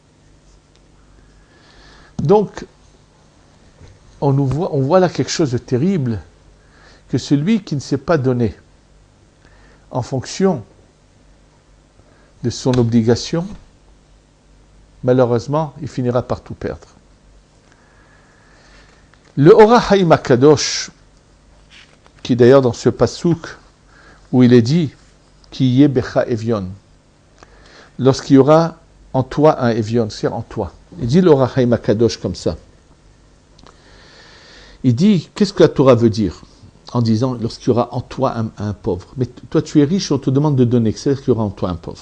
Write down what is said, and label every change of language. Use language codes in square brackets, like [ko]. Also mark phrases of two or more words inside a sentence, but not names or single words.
[fr] Donc, on voit là quelque chose de terrible, que celui qui ne s'est pas donné en fonction de son obligation, malheureusement, il finira par tout perdre. Le Ora Haim Akadosh, qui d'ailleurs dans ce pasouk où il est dit [he] כי יהיה בך אביון, [fr] lorsqu'il y aura en toi un evion, c'est-à-dire en toi. Il dit l'Ora Haim Akadosh comme ça. Il dit, qu'est-ce que la Torah veut dire en disant lorsqu'il y aura en toi un pauvre? Mais toi tu es riche, on te demande de donner, c'est-à-dire qu'il y aura en toi un pauvre.